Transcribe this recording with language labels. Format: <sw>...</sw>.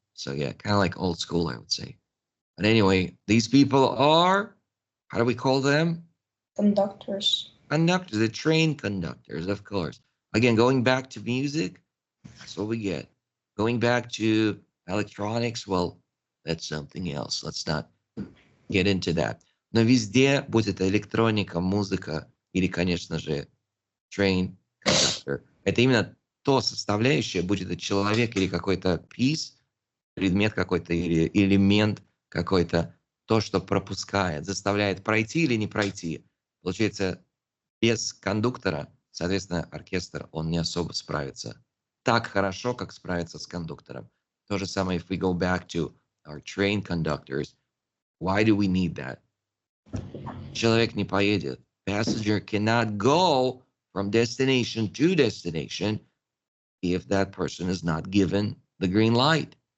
<en>So yeah, kind of like old school, I would say. But anyway, these people are, how do we call them? Conductors. Conductors, the train conductors, of course. Again, going back to music, that's what we get. Going back to electronics, well, that's something else. Let's not get into that.</en> <ru>Но везде, будь это электроника, музыка или, конечно же, train conductor, это именно то составляющее, будь это человек или какой-то piece, предмет какой-то или элемент какой-то, то, что пропускает, заставляет пройти или не пройти. Получается, без кондуктора, соответственно, оркестр, он не особо справится так хорошо, как справится с кондуктором.</ru> <en>То же самое, if we go back to our train conductors, why do we need that?</en> <ru>Человек не поедет.</ru> <en>Passenger cannot go from destination to destination if that person is not given the green light.</en>